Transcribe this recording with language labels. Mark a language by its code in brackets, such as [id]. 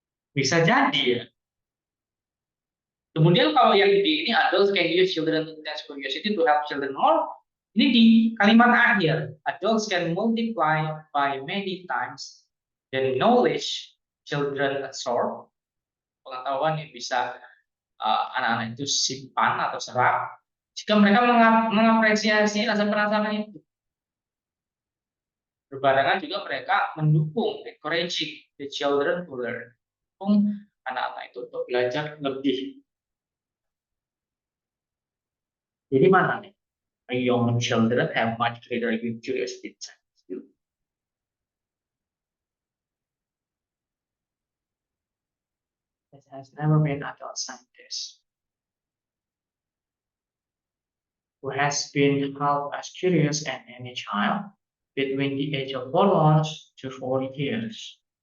[id] Bisa jadi ya. Kemudian kalau yang di ini [en] adults can use children intense curiosity to help children more. [id] Ini di kalimat akhir. [en] Adults can multiply by many times the knowledge children absorb. [id] Pengetahuan yang bisa anak-anak itu simpan atau serap jika mereka mengapresiasi rasa penasaran itu. Berbarengan juga mereka mendukung, [en] encouraging the children to learn. [id] Mendukung anak-anak itu untuk belajar lebih. Jadi mana nih? [en] Young children have much greater curiosity. It has never been adult scientist who has been half as curious as any child between the age of 4 months to 4 years.